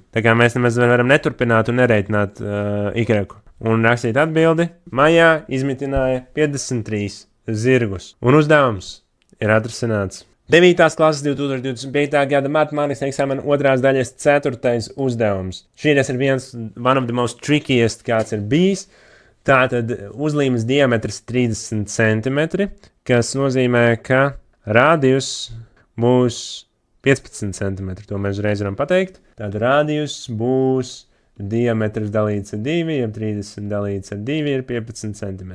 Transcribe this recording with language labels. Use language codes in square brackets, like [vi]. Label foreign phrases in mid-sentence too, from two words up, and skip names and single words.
[lv] Tā kā mēs nemaz varam neturpināt un nerēķināt y. Un rakstīt atbildi, maijā izmitināja 53 zirgus. Un uzdevums ir atrasināts. 9. klases 2025. gada matemātikas eksāmena 2. daļas 4. uzdevums. Šīs ir [en] one of the most trickiest, [lv] kāds ir bijis. Tātad uzlīmes diametrs 30 cm, kas nozīmē, ka rādijus būs 15 cm. To mēs uzreiz varam pateikt. Tātad rādijus būs diametrs dalīts ar 2, ja 30 dalīts ar 2 ir 15 cm.